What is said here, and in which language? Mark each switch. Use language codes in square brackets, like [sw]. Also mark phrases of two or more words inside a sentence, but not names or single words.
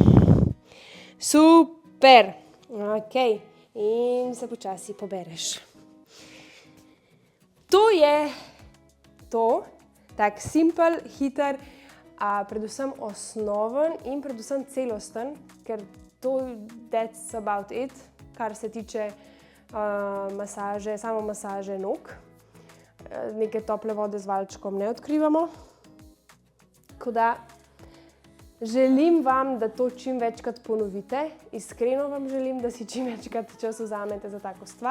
[sl] Super, ok, in se počasi pobereš. To je to, tak simpel, hiter, predvsem osnoven in predvsem celosten, ker [en] that's about it, [sl] kar se tiče masaže, samo masaže nog. Neke tople vode z valčkom ne odkrivamo. Tako da želim vam, da to čim večkrat ponovite. Iskreno vam želim, da si čim večkrat čas vzamete za tako stvar.